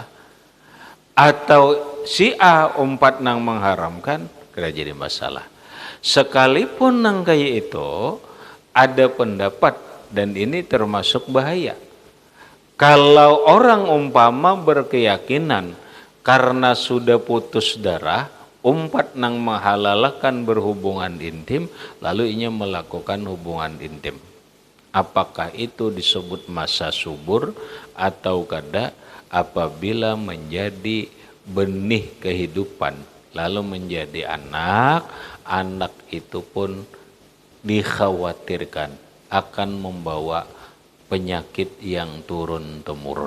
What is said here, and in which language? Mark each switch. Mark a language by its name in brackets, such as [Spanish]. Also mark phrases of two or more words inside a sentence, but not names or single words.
[Banjar] Atau si A umpat nang mengharamkan, kada jadi masalah. Sekalipun nang kayak itu ada pendapat dan ini termasuk bahaya. Kalau orang umpama berkeyakinan karena sudah putus darah, umpat nang menghalalkan berhubungan intim, lalu inya melakukan hubungan intim. Apakah itu disebut masa subur atau kada? [Indonesian] Apabila menjadi benih kehidupan, lalu menjadi anak, anak itu pun dikhawatirkan akan membawa penyakit yang turun-temurun.